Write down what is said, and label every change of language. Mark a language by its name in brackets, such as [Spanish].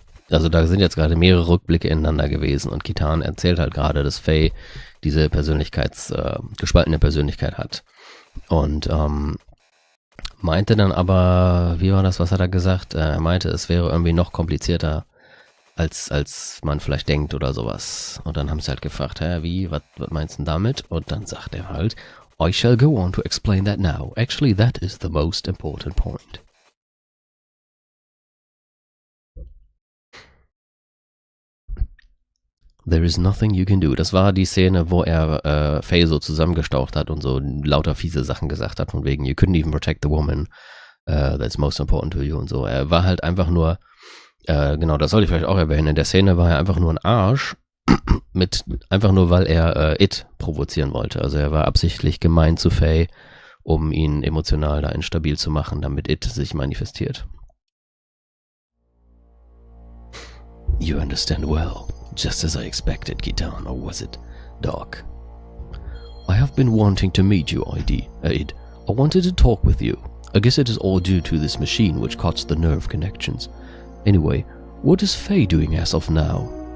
[German] Also da sind jetzt gerade mehrere Rückblicke ineinander gewesen und Kitan erzählt halt gerade, dass Faye diese gespaltene Persönlichkeit hat. Und meinte dann aber, wie war das, was hat er gesagt? Er meinte, es wäre irgendwie noch komplizierter, als man vielleicht denkt oder sowas. Und dann haben sie halt gefragt, wie, was meinst du damit? Und dann sagt er halt, [English] I shall go on to explain that now. Actually, that is the most important point. There is nothing you can do. [German] Das war die Szene, wo er Faye so zusammengestaucht hat und so lauter fiese Sachen gesagt hat, von wegen, [English] you couldn't even protect the woman, that's most important to you [German] und so. Er war halt einfach nur, genau, das sollte ich vielleicht auch erwähnen, in der Szene war er einfach nur ein Arsch, einfach nur, weil er It provozieren wollte. Also er war absichtlich gemein zu Faye, um ihn emotional da instabil zu machen, damit It sich manifestiert. [English] You understand well. Just as I expected, Kitan, or was it, Doc? I have been wanting to meet you, Id. I wanted to talk with you. I guess it is all due to this machine which cuts the nerve connections. Anyway, what is Faye doing as of now?